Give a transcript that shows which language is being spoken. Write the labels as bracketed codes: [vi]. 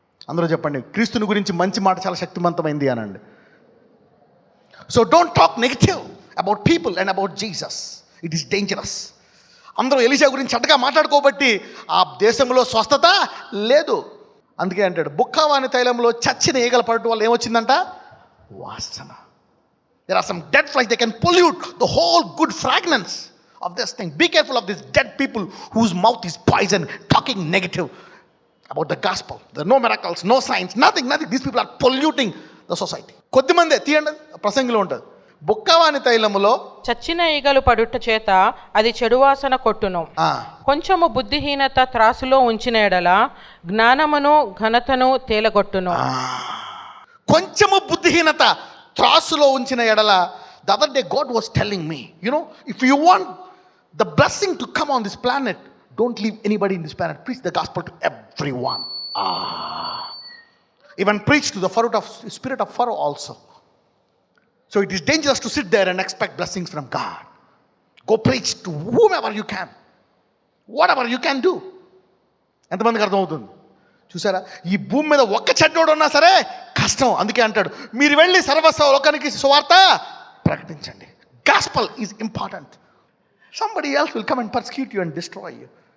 [te] అందరూ చెప్పండి, క్రీస్తుని గురించి మంచి మాట చాలా శక్తివంతమైంది అనండి. [en] So don't talk negative about people and about Jesus. It is dangerous. [te] అందరూ ఎలీషా గురించి చెడ్డగా మాట్లాడుకోబట్టి ఆ దేశంలో స్వస్థత లేదు. అందుకే అంటాడు, బుక్కవాని తైలంలో చచ్చిన ఈగల పడటం వల్ల ఏమొచ్చిందంట? వాసన. [en] There are some dead flies, they can pollute the whole good fragrance of this thing. Be careful of these dead people whose mouth is poison, talking negative about the gospel. There are no miracles, no signs, nothing. These people are polluting the society. [te] కొద్దిమందే తీయండి, ప్రసంగిలో ఉంటుంది. బుక్కవాని తైలములో చచ్చిన ఈగలు పడుట చేత అది చెడు వాసన కొట్టును. కొంచెము బుద్ధిహీనత త్రాసులో ఉంచిన ఎడల జ్ఞానమును ఘనతను తేలగొట్టును. కొంచెము బుద్ధిహీనత త్రాసులో ఉంచిన ఎడల. [en] The other day God was telling me, if you want the blessing to come on this planet, don't leave anybody in this planet. Preach the gospel to everyone. Even preach to the spirit of Pharaoh also. So it is dangerous to sit there and expect blessings from God. Go preach to whomever you can, whatever you can do. [te] ఎంతమందికి అర్థమవుతుంది? చూసారా, ఈ భూమి మీద ఒక్క చెడ్డోడు ఉన్నా సరే కష్టం. అందుకే అంటాడు, మీరు వెళ్ళి సర్వస్వ లోకానికి సువార్త ప్రకటించండి. [en] Gospel is important. Somebody else will come and persecute you and destroy you.